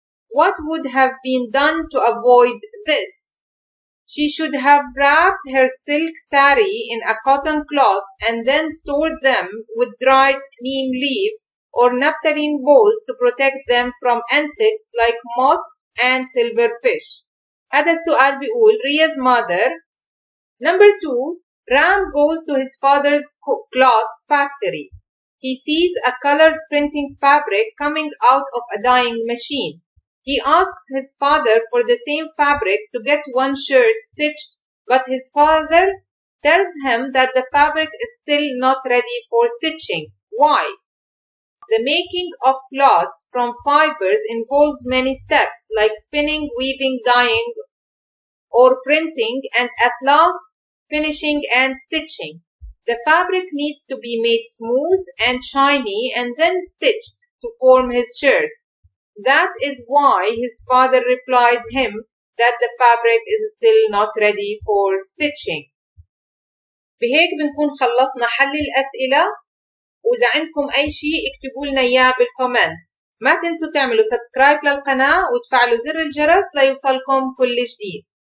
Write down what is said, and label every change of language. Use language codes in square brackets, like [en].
[en] What would have been done to avoid this? She should have wrapped her silk sari in a cotton cloth and then stored them with dried neem leaves or naphthalene balls to protect them from insects like moth and silverfish. [ar] هذا السؤال بيقول Ria's mother. [en] Number 2. Ram goes to his father's cloth factory. He sees a colored printing fabric coming out of a dyeing machine. He asks his father for the same fabric to get one shirt stitched, but his father tells him that the fabric is still not ready for stitching. Why? The making of cloths from fibers involves many steps like spinning, weaving, dyeing, or printing, and at last finishing and stitching. The fabric needs to be made smooth and shiny and then stitched to form his shirt. That is why his father replied him that the fabric is still not ready for stitching. [ar] بهيك بنكون خلصنا حل الأسئلة، وإذا عندكم أي شيء اكتبوا لنا إياه بالكومنتس. ما تنسوا تعملوا سبسكرايب للقناة وتفعلوا زر الجرس ليوصلكم كل جديد.